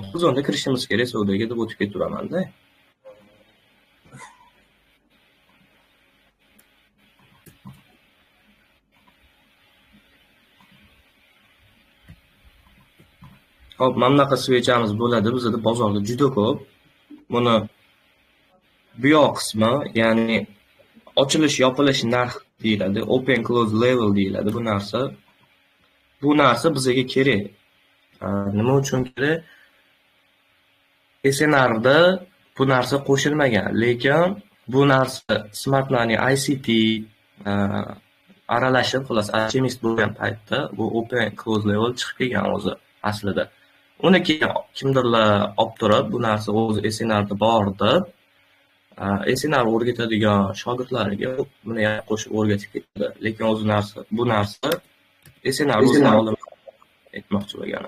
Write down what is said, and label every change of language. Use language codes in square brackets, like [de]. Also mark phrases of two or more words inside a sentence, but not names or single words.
[uz] Killzone'da kirishimiz kerak savdoga deb o'tib ketiraman-da. Hop, mana bunaqa svechamiz bo'ladi. Bizda bozorda juda ko'p. Buni bu yoq qismi, ya'ni ochilish, yopilish narx deyiladi, [en] open close level [uz] deyiladi bu narsa. Bu narsa bizga kerak. Nima uchun kerak? SNRda bu narsa qo'shilmagan, lekin bu narsa smartlarning ICT aralashib, xolos alchemist bo'lgan paytda bu [en] open close level [uz] chiqib kelgan o'zi aslida. Uni keyin kimdirlar olib turib, bu narsa o'zi SNRda bor deb SNR o'rgatadigan shogirdlariga buni ham qo'shib o'rgatib ketdi. Lekin o'zi bu narsa SNR o'zini olib aytmoqchi bo'lganim.